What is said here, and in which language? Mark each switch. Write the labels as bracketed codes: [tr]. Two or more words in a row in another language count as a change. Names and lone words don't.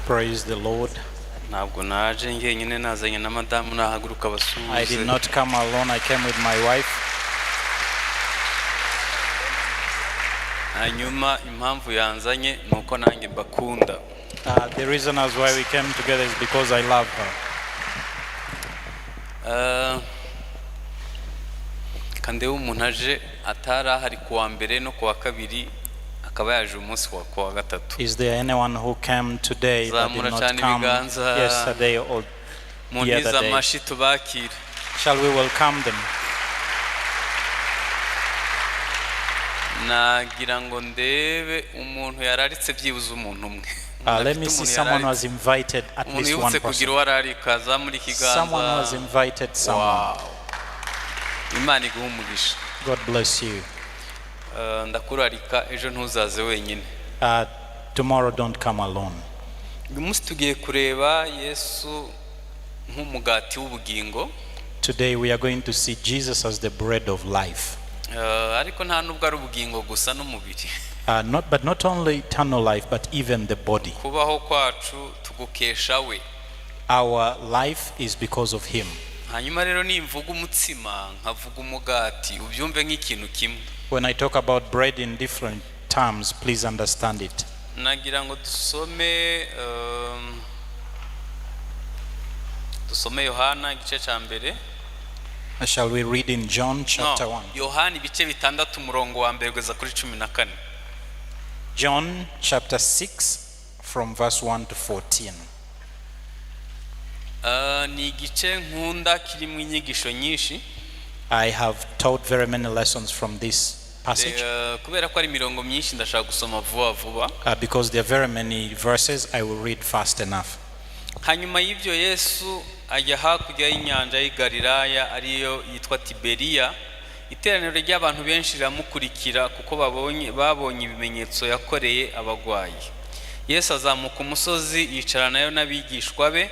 [en] Praise the Lord. [rw] ntabwo naje ngenyine nazanye na madamu nahaguruka [en] I did [rw] basuhuze. [en] not come alone, I came with my wife. [rw] Hanyuma impamvu yanzanye nuko nanjye mbakunda. [en] The reason as why we came together is because I love her. [rw] Kandi umuntu aje atara hari kuwa mbere no kuwa kabiri akaba yaje umunsi wa kuwa gatatu. [en] Is there anyone who came today that did not come yesterday or the other day? [rw] Amashi tubakire. [en] Shall we welcome them? [rw] Nagira ngo ndebe umuntu yararitse byibuze umuntu umwe. [en] Let me see someone who has invited at least one person. Someone who has invited someone. [rw] Imana iguhe umugisha. [en] God bless you. [rw] Ndakurarika ejo ntuzaze wenyine. [en] Tomorrow don't come alone. [rw] Umunsi tugiye kureba Yesu nk'umugati w'ubugingo. [en] Today we are going to see Jesus as the bread of life. [rw] Ariko nta nubwo ari ubugingo gusa n'umubiri. [en] Not only eternal life, but even the body. [rw] Kubaho kwacu tugukesha we. [en] Our life is because of him. [rw] Hanyuma rero nimvuga umutsima nkavuga umugati ubyumve nk'ikintu kimwe. [en] When I talk about bread in different terms, please understand it. [rw] Nagira ngo dusome Yohana igice cya mbere. [en] Shall we read in John chapter 1? [rw] Yohana ibice bitandatu umurongo wa mbere kugeza kuri 14. [en] John chapter 6 from verse 1 to 14. [rw] Ni igice nkunda kirimo inyigisho nyinshi. [en] I have taught very many lessons from this passage. [rw] Kubera ko ari mirongo myinshi ndashaka gusoma vuba. [en] Because there are very many verses, I will read fast enough. [rw] Hanyuma y'ibyo Yesu ajya hakurya y'inyanja y'i Galilaya ariyo yitwa Tiberiya. Iteraniro ry'abantu benshi riramukurikira kuko babonye ibimenyetso yakoreye abagwayi. Yesu azamuka umusozi yicara nayo n'abigishwa be.